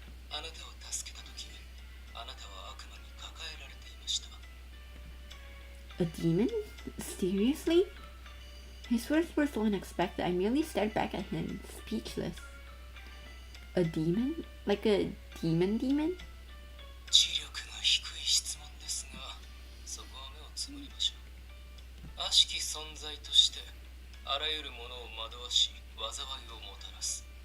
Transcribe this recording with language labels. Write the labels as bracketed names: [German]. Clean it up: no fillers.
[Japanese] あなたを助けたとき、あなたは悪魔に抱えられていました。 [English] A demon? Seriously? His words were so unexpected, I merely stared back at him, speechless. A demon? Like a demon? [Japanese] 知力が低い質問ですが、そこは目をつむりましょう。悪しき存在としてあらゆるものを惑わし、災いをもたらす。